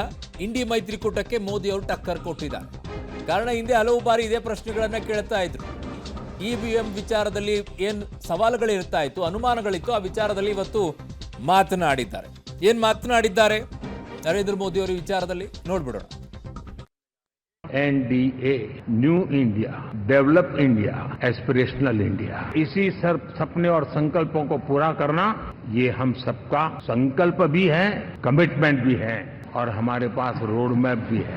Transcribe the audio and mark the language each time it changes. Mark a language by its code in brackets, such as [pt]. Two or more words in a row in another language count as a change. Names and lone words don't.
[kn] ಇಂಡಿ ಮೈತ್ರಿಕೂಟಕ್ಕೆ ಮೋದಿ ಅವರು ಟಕ್ಕರ್ ಕೊಟ್ಟಿದ್ದಾರೆ. ಕಾರಣ ಹಿಂದೆ ಹಲವು ಬಾರಿ ಇದೇ ಪ್ರಶ್ನೆಗಳನ್ನ ಕೇಳ್ತಾ ಇದ್ರು. EVM ವಿಚಾರದಲ್ಲಿ ಏನು ಸವಾಲುಗಳಿರ್ತಾ ಇತ್ತು, ಅನುಮಾನಗಳಿತ್ತು, ಆ ವಿಚಾರದಲ್ಲಿ ಇವತ್ತು ಮಾತನಾಡಿದ್ದಾರೆ. ಏನು ಮಾತನಾಡಿದ್ದಾರೆ ನರೇಂದ್ರ ಮೋದಿ ಅವರ ವಿಚಾರದಲ್ಲಿ ನೋಡ್ಬಿಡೋಣ. [hi] NDA, [en] new India, develop India, aspirational India, [hi] इसी सपने और संकल्पों को पूरा करना, ये हम सबका संकल्प भी है, कमिटमेंट भी है, और हमारे पास [en] road map [hi] भी है.